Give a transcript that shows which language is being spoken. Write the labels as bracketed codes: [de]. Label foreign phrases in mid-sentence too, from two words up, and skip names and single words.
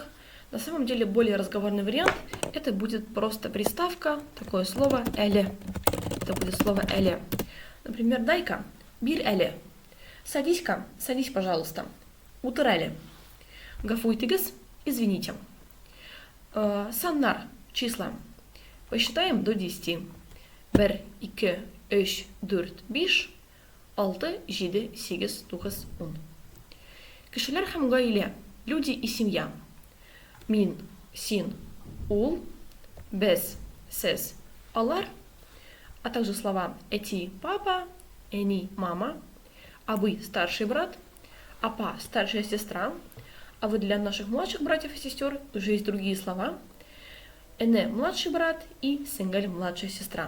[ru] На самом деле более разговорный вариант — это будет просто приставка, такое слово «эле». Это будет слово «эле». Например, дай-ка, [tt] бир эле. [ru] Садись-ка, садись, пожалуйста. [tt] Утыр эле. Гафуйтыгыз, извините. [ru] Саннар, числа. Посчитаем до 10. [tt] Бер, ике, өч, дүрт, биш. 6, 7, 8, 9, 10. Кешеләр һәм гаилә, [ru] люди и семья. [tt] Мин, син, ул, без, сез, алар, [ru] а также слова эти папа, эни мама, абы старший брат, апа старшая сестра, а вы для наших младших братьев и сестер уже есть другие слова. Эне младший брат и сенгель младшая сестра.